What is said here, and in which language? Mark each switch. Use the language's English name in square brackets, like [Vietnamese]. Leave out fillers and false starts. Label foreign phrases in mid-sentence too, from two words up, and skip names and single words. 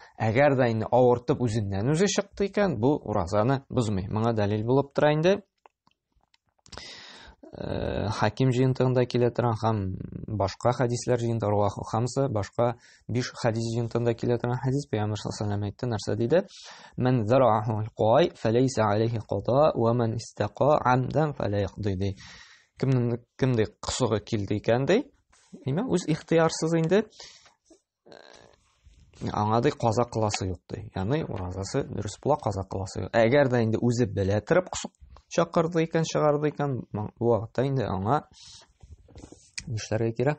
[Tatar] Әгәр дә инде авыртып үзеннән үзе чыкты икән, бу уразаны бозмый. Моңа дәлил булып тора инде Хаким җыентыгында килә торган һәм башка хәдисләр җыентыгы [Arabic] رواه الخمسة, [Tatar] башка 5 хәдис җыентыгында килә торган хәдис Пәйгамбер [Arabic] صلى الله عليه [Tatar] әйтте, нәрсә диде? [Arabic] من ذرعه القيء فليس عليه قضاء ومن استقاء عمدا فليقض ди. [Tatar] Кемдә кысыгы килде икән ди? Әйме, үз ихтыярсыз инде аңа ди каза кыласы юк ди. Ягъни уразасы дөрес була, каза кыласы юк. Әгәр дә инде үзе белә торып чакырды икән, чыгарды икән, бу вакытта инде аңа нишләргә кирәк?